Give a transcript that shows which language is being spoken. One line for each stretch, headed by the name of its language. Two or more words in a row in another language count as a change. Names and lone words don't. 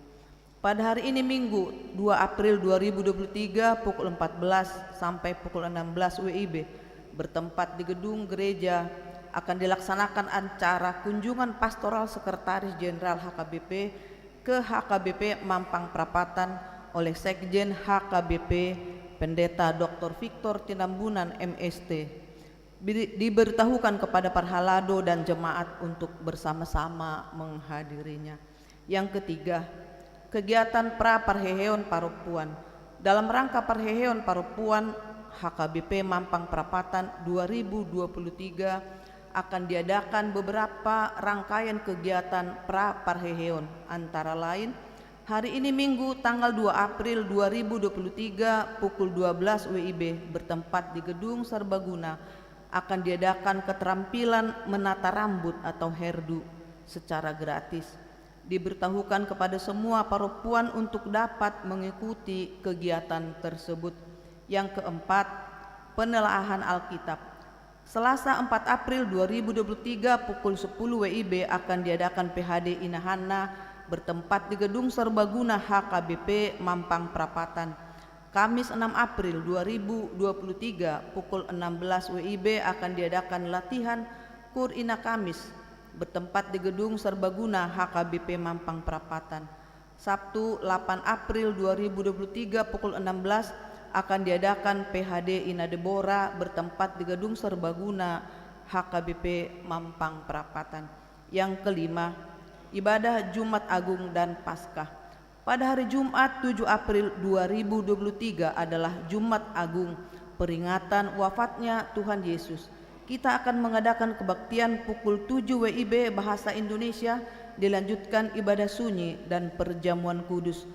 Indonesian: Pada hari ini Minggu 2 April 2023 pukul 14 sampai pukul 16 WIB bertempat di gedung gereja akan dilaksanakan acara kunjungan pastoral Sekretaris Jenderal HKBP ke HKBP Mampang Prapatan oleh Sekjen HKBP Pendeta Dr. Victor Tinambunan MST. Diberitahukan kepada para halado dan jemaat untuk bersama-sama menghadirinya. Yang ketiga, kegiatan pra-parheheon Paropuan. Dalam rangka Parheheon Paropuan HKBP Mampang Prapatan 2023 akan diadakan beberapa rangkaian kegiatan pra-parheheon, antara lain hari ini Minggu tanggal 2 April 2023 pukul 12 WIB bertempat di Gedung Serbaguna akan diadakan keterampilan menata rambut atau hairdo secara gratis. Diberitahukan kepada semua paropuan untuk dapat mengikuti kegiatan tersebut. Yang keempat, penelaahan Alkitab. Selasa 4 April 2023 pukul 10 WIB akan diadakan PHD Inahana bertempat di Gedung Serbaguna HKBP Mampang Prapatan. Kamis 6 April 2023 pukul 16 WIB akan diadakan latihan Kur Ina Kamis bertempat di Gedung Serbaguna HKBP Mampang Prapatan. Sabtu 8 April 2023 pukul 16 akan diadakan PHD Ina Debora bertempat di Gedung Serbaguna HKBP Mampang Prapatan. Yang kelima, ibadah Jumat Agung dan Paskah. Pada hari Jumat 7 April 2023 adalah Jumat Agung, peringatan wafatnya Tuhan Yesus. Kita akan mengadakan kebaktian pukul 7 WIB bahasa Indonesia, dilanjutkan ibadah sunyi dan perjamuan kudus.